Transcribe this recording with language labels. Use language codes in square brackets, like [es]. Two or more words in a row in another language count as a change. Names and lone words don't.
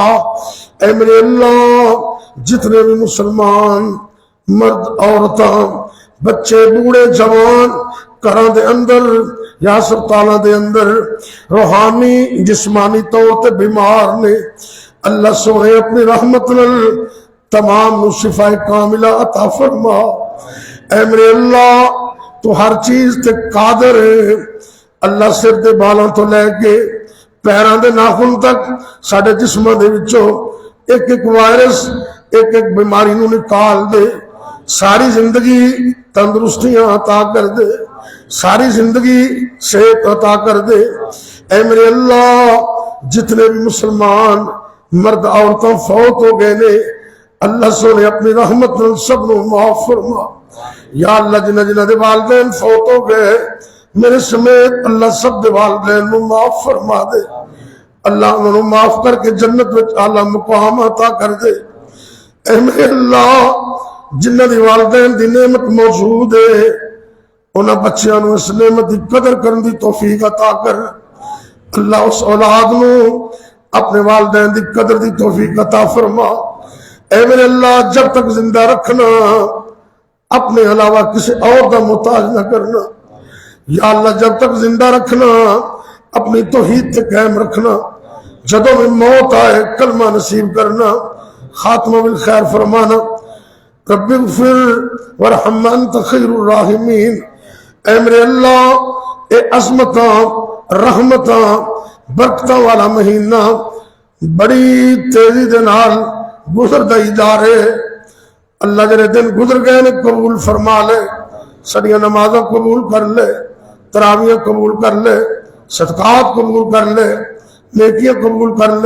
[pa] اے میرے اللہ جتنے بھی مسلمان مرد عورتاں بچے بوڑھے جوان گھراں دے اندر یا ہسپتالاں دے اندر روحانی جسمانی طور تے بیمار نے, اللہ سونے اپنی رحمت نال تمام نو شفا کاملہ عطا فرما. اے میرے اللہ تو ہر چیز تے قادر ہے. اللہ سر دے بالاں تو لے کے پیراں دے ناخن تک ساڈے جسماں دے وچوں ایک ایک وائرس ایک ایک بیماری نو نکال دے. ساری زندگی تندرستیاں عطا کر دے, ساری زندگی صحت عطا کر دے. اے میرے اللہ جتنے بھی مسلمان مرد عورتوں فوت ہو گئے نے اللہ سونے اپنی رحمت نال سب نو معاف فرما. یا اللہ جنہ جنہ دے والدین فوت ہو گئے میرے سمیت اللہ سب دے والدین نو معاف فرما دے. اللہ انہوں معاف کر کے جنت میں اعلیٰ مقام عطا کر دے. اے میرے اللہ جنہ دی والدین دی نعمت موجود ہے انہاں بچیاں نو اس نعمت دی قدر کرن دی توفیق عطا کر. اللہ اس اولاد نو اپنے والدین دی قدر دی توفیق عطا فرما. اے میرے اللہ جب تک زندہ رکھنا اپنے علاوہ کسی اور دا محتاج نہ کرنا. یا اللہ جب تک زندہ رکھنا، اپنی توحید تے قائم رکھنا، جدوں میں موت آئے کلمہ نصیب کرنا، خاتمہ بالخیر فرمانا۔ [ar] رب اغفر ورحم انت خیر الراحمین۔ [pa] اے میرے اللہ، اے عظمتاں رحمتاں برکتاں والا مہینہ بڑی تیزی دے نال گزردا ہی جا رہے، اللہ جڑے دن گزر گئے نے قبول فرما لے، سڑیاں نمازاں قبول کر لے، تراویاں قبول کر لے، صدقات قبول کر لے، نیکیاں قبول کر لے۔